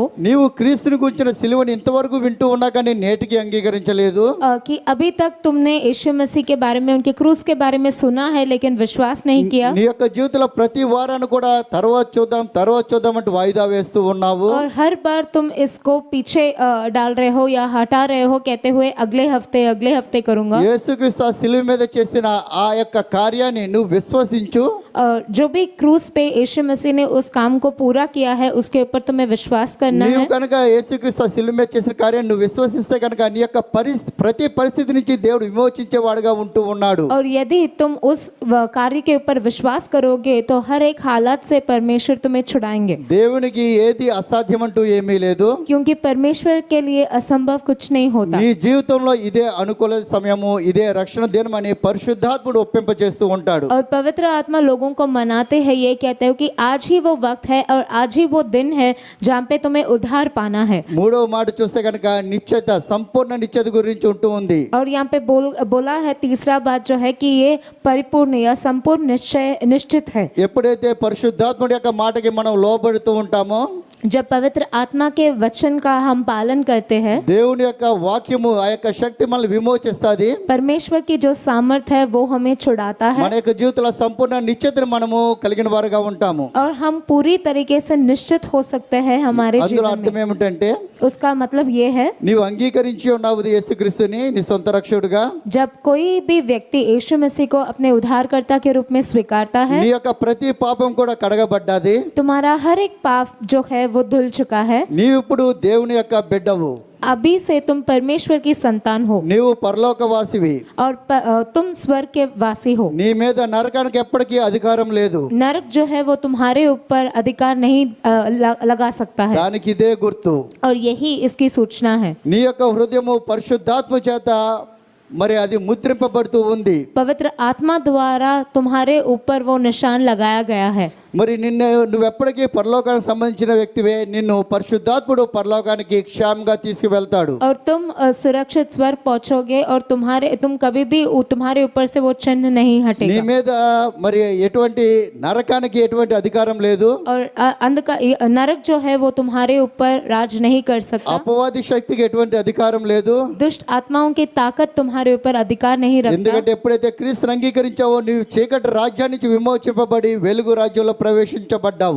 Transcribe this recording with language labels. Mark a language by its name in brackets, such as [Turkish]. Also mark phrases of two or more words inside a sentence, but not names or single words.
[Telugu] నీవు క్రీస్తుని గురించిన సిలువని ఇంతవరకు వింటూ ఉన్నా కానీ నేటికి అంగీకరించలేదు, [Hindi] कि अभी तक तुमने यीशु मसीह के बारे में, उनके क्रूस के बारे में सुना है लेकिन विश्वास नहीं किया, [Telugu] నీ యొక్క జీవితంలో ప్రతి వారాన్ని కూడా తర్వాత చూద్దాం అంటూ వాయిదా వేస్తూ ఉన్నావు. [Hindi] और हर बार तुम इसको पीछे डाल रहे हो या हटा रहे हो कहते हुए अगले हफ्ते करूंगा. [Telugu] యేసుక్రీస్తు ఆ సిలువ మీద చేసిన ఆ యొక్క కార్యాన్ని నువ్వు విశ్వసించు, [Hindi] जो भी क्रूस पे यीशु मसीह ने उस काम को पूरा किया है उसके ऊपर तुम्हें विश्वास करना [Telugu] నీవు [Hindi] है. [Telugu] కనుక యేసుక్రీస్తు ఆ సిలువ మీద చేసిన కార్యాన్ని నువ్వు విశ్వసిస్తే కనుక నీ యొక్క ప్రతి పరిస్థితి నుంచి దేవుడు విమోచించేవాడుగా ఉంటూ ఉన్నాడు. [Hindi] और यदि तुम उस कार्य के ऊपर विश्वास करोगे तो हर एक हालात से परमेश्वर तुम्हें छुड़ाएंगे. [Telugu] దేవునికి ఏది అసాధ్యం అంటూ ఏమీ లేదు, [Hindi] क्योंकि परमेश्वर के लिए असंभव कुछ नहीं होता. [Telugu] నీ జీవితంలో ఇదే అనుకూల సమయము, ఇదే రక్షణ దినమని పరిశుద్ధాత్ముడు ఒప్పింప చేస్తూ ఉంటాడు. [Hindi] और पवित्र आत्मा लोगों को मनाते हैं, ये कहते हो कि आज ही वो वक्त है और आज ही वो दिन है जहाँ पे तुम्हें उद्धार पाना है. [Telugu] మూడవ మాట చూస్తే కనుక నిశ్చయత, సంపూర్ణ నిశ్చయత గురించి ఉంటూ ఉంది. [Hindi] और यहाँ पे बोला है तीसरा बात जो है कि ये परिपूर्ण या संपूर्ण निश्चित है. [Telugu] ఎప్పుడైతే పరిశుద్ధాత్ముడి యొక్క మాటకి మనం లోబడుతూ ఉంటామో, [Hindi] जब पवित्र आत्मा के वचन का हम पालन करते हैं, [Telugu] దేవుని యొక్క వాక్యము ఆ యొక్క శక్తి మనల్ని విమోచిస్తుంది. [Hindi] परमेश्वर की जो सामर्थ है वो हमें छुड़ाता है [Telugu] మన యొక్క జీవితంలో సంపూర్ణ నిశ్చయత నిశ్చయతను మనము కలిగిన వారుగా ఉంటాము. [Hindi] और हम पूरी तरीके से निश्चित हो सकते हैं हमारे [Telugu] అందులో [Hindi] जीवन [Telugu] అర్థం [Hindi] में। [Telugu] ఏమిటంటే [Hindi] उसका मतलब ये है, [Telugu] నీవు అంగీకరించి ఉన్నావు యేసుక్రీస్తుని నీ సొంత రక్షకుడుగా, [Hindi] जब कोई भी व्यक्ति यीशु मसीह को अपने उद्धारकर्ता के रूप में स्वीकारता है, [Telugu] నీ యొక్క ప్రతి పాపం కూడా కడగబడ్డాది. [Hindi] तुम्हारा हर एक पाप जो है वो धुल चुका है। [Telugu] నీవు ఇప్పుడు దేవుని యొక్క బిడ్డవు, [Hindi] अभी से तुम परमेश्वर की संतान हो [Telugu] నీవు పరలోకవాసివి. [Hindi] और तुम स्वर्ग के वासी हो। [Telugu] నీ మీద నరకానికి ఎప్పటికీ అధికారం లేదు. [Hindi] नरक जो है वो तुम्हारे ऊपर अधिकार नहीं लगा सकता है, [Telugu] దానికి ఇదే గుర్తు. [Hindi] और यही इसकी सूचना है। [Telugu] నీ యొక్క హృదయము పరిశుద్ధాత్మ చేత మరి అది ముద్రింపబడుతూ ఉంది. [Hindi] पवित्र आत्मा द्वारा तुम्हारे ऊपर वो निशान लगाया गया है। [Telugu] మరి నువ్వెప్పటికీ పరలోకానికి సంబంధించిన వ్యక్తివే. నిన్ను పరిశుద్ధాత్ముడు పరలోకానికి క్షేమంగా తీసుకువెళ్తాడు. [Hindi] और तुम सुरक्षित स्वर्ग पहुंचोगे और तुम कभी भी तुम्हारे ऊपर से वो चिन्ह नहीं [Telugu] నీ [Hindi] हटेगा। [Telugu] మీద మరి ఎటువంటి నరకానికి ఎటువంటి అధికారం లేదు. [Hindi] और नरक जो है वो तुम्हारे ऊपर राज नहीं कर सकता। [Telugu] అపవాది శక్తికి ఎటువంటి అధికారం లేదు. [Hindi] दुष्ट आत्माओं की ताकत तुम्हारे ऊपर अधिकार नहीं रखता, [Telugu] ఎందుకంటే ఎప్పుడైతే క్రీస్తుని అంగీకరించావో నీవు చీకటి రాజ్యాన్ని నుంచి విమోచింపబడి వెలుగు రాజ్యంలో ప్రవేశించబడ్డావు.